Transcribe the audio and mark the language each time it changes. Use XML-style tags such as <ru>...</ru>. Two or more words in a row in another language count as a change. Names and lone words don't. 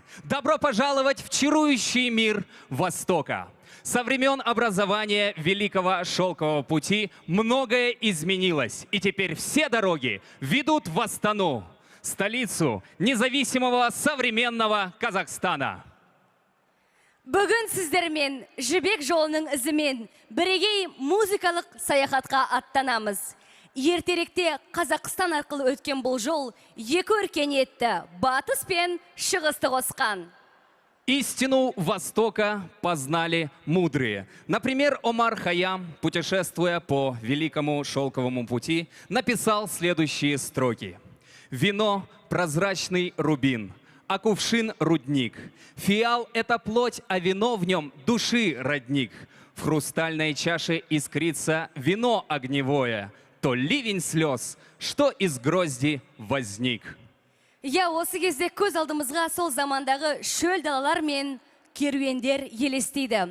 <ru>Добро пожаловать в чарующий мир Востока. Со времен образования Великого Шелкового пути многое изменилось, и теперь все дороги ведут в Астану, столицу независимого современного Казахстана.</ru> <kk>Бүгін сіздермен жібек жолының ізімен бірегей музыкалық саяхатқа аттанамыз. Ертеректе Қазақстан арқылы өткен бұл жол екі өркениетті батыс пен шығысты қосқан.</kk> <ru>Истину Востока познали мудрые. Например, Омар Хайям, путешествуя по Великому Шелковому пути, написал следующие строки. «Вино – прозрачный рубин, а кувшин – рудник. Фиал – это плоть, а вино в нем – души родник. В хрустальной чаше искрится вино огневое, то ливень слез, что из грозди возник».</ru> <kk>Я осы кезде көз алдымызға сол замандағы шөл далалар мен керуендер елестейді.</kk>